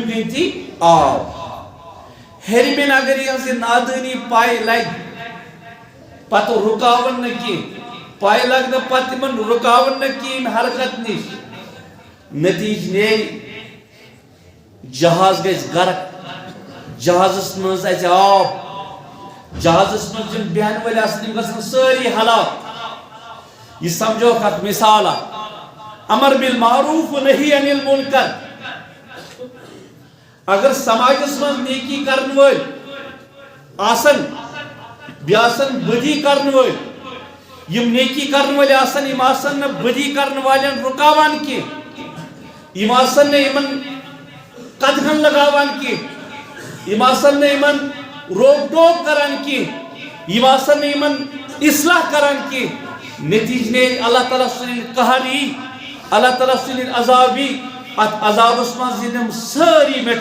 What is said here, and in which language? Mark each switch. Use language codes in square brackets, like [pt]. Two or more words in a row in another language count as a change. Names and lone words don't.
[ks] کِنۍ تہِ آب ہیٚرمٮ۪ن اگر یِہٕنٛز یہِ نادٲنی پاے لگہِ پتہٕ رُکاوَن نہٕ کینٛہہ پاے لگ نہٕ پتہٕ تِمن رُکاوَن نہٕ کینٛہہ ییٚمہِ حرکت نِش نتیٖجہٕ نیرِ جہاز گژھِ غرق جہازس منٛز اَژِ آب جہازس منٛز یِم بیٚہن وٲلۍ آسن یِم گژھن سٲری ہلاک یہِ سمجھوکھ اکھ مثال اکھ [ar] امر بالمعروف ونہی عن المنکر [ks] اگر سماجس من نیکی کرن وٲلۍ آسن بیٚیہِ آسن بدی کرن وٲلۍ یم نیکی کرن وٲلۍ آسن یِم آسن نہٕ بدی کرن والٮ۪ن رُکاوان کینٛہہ یِم آسن نہٕ یِمن قدغن لگاوان کینٛہہ یِم آسن نہٕ یِمن روک ٹوک کران کینٛہہ یِم آسن نہٕ یِمن اصلاح کران کینٛہہ نتیجہٕ نیرِ اللہ تعالیٰ سُنٛد قہر یی اللہ تعالیٰ سُنٛد عذاب یی ات عذابس منٛز یِن یِم سٲری